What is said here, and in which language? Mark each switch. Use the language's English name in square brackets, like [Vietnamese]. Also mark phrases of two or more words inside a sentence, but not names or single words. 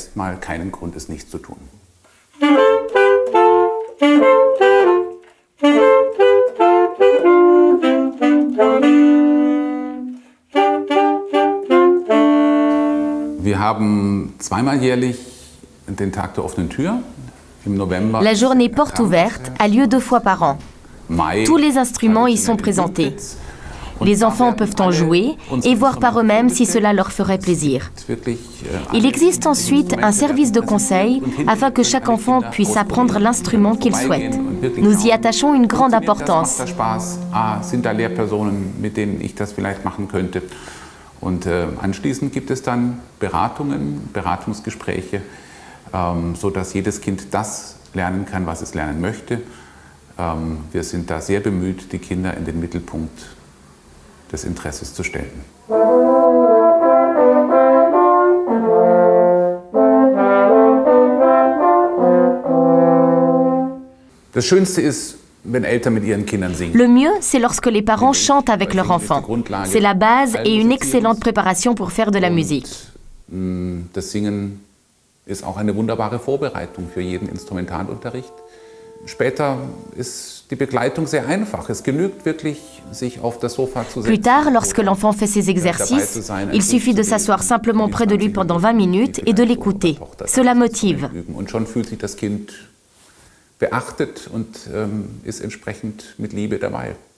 [German] Wir haben zweimal jährlich den Tag der offenen Tür. Im November. [French] La journée porte ouverte a lieu 2 fois par an. Tous les instruments y sont présentés. Les enfants peuvent en jouer et voir par eux-mêmes si cela leur ferait plaisir. Il existe ensuite un service de conseil afin que chaque enfant puisse apprendre l'instrument qu'il souhaite. Nous y attachons une grande importance. [German] Und anschließend gibt es dann Beratungsgespräche, sodass jedes Kind das lernen kann, was es lernen möchte. Wir sind da sehr bemüht, die Kinder in den Mittelpunkt des Interesses zu stellen. Das Schönste ist, wenn Eltern mit ihren Kindern singen. [French] Le mieux, c'est lorsque les parents chantent avec leurs enfants. C'est la base et une excellente préparation pour faire de la musique. [German] Das Singen ist auch eine wunderbare Vorbereitung für jeden Instrumentalunterricht. Später ist die Begleitung sehr einfach. Es genügt wirklich, sich auf das Sofa zu setzen. [French] Plus tard, lorsque l'enfant fait ses exercices, il suffit de s'asseoir simplement près de lui pendant 20 minutes et de l'écouter. Cela motive. [German] Und schon fühlt sich das Kind beachtet und ist entsprechend mit Liebe dabei.